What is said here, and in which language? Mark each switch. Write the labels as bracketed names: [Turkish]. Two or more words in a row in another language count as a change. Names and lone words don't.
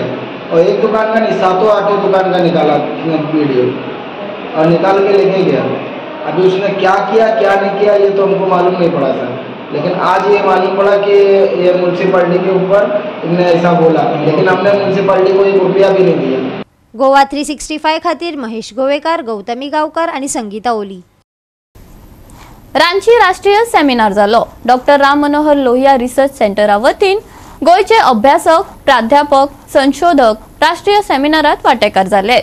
[Hindi] और एक दुकान का नहीं, 7-8 दुकान का निकाला वीडियो और निकाल के लेके गया. अभी उसने क्या किया क्या नहीं किया ये तो हमको मालूम नहीं पड़ा था, लेकिन आज ये मालूम पड़ा कि ये म्युनिसिपालिटी के ऊपर इनने ऐसा बोला, लेकिन हमने म्युनिसिपालिटी को 1 रुपया भी नहीं दिया. [Konkani] गोवा 365 खातीर महेश गोवेकार, गौतमी गांवकार आणि संगीता ओली. रांची राष्ट्रीय सेमिनार जालो. डॉक्टर राम मनोहर लोहिया रिसर्च सेंटरा वतीन गोयचे अभ्यासक, प्राध्यापक, संशोधक राष्ट्रीय सेमिनारात वांटेकार जाले.